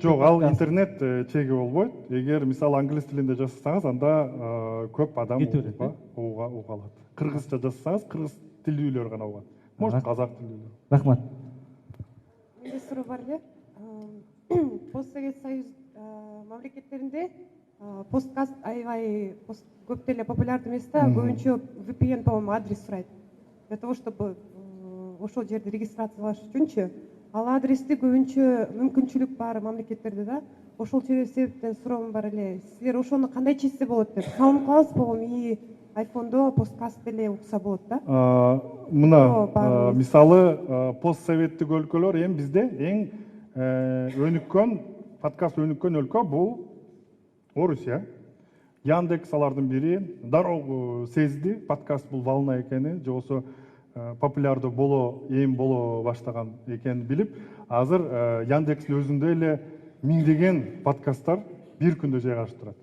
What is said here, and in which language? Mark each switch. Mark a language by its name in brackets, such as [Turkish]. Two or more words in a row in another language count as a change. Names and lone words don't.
[Kyrgyz] Жок, ал интернет чеги болбойт. Эгер мисалы англис тилинде жасасаңыз, анда көп адам уга алат. Кыргызча жасасаңыз, кыргыз тилдүүлөр гана угат. Может, казак тилдүүлөр. Рахмат. Менде суроо бар эле. Постсовет союз мамлекеттеринде подкаст аябай көп деле популярдуу эмес да. Көбүнчө VPN, по-моему, адрес сурайт. [Russian] Для того, чтобы [Kyrgyz] ошол жерде регистрациялаш үчүнчү. Ал адрести көбүнчө мүмкүнчүлүк бар мамлекеттерде да. Ошол себептен суроом бар эле. Силер ошону кандай чечсе болот деп? SoundCloud, по-моему, iPhone'до подкаст деле укса болот да. Мына мисалы постсоветтик өлкөлөр эми бизде эң өнүккөн подкаст өнүккөн өлкө бул Орусия. Яндекс алардын бири дароо сезди подкаст бул волна экени, же болбосо популярдуу эми боло баштаган экенин билип, азыр Яндекстин өзүндө эле миңдеген подкасттар бир күндө жайгашып турат.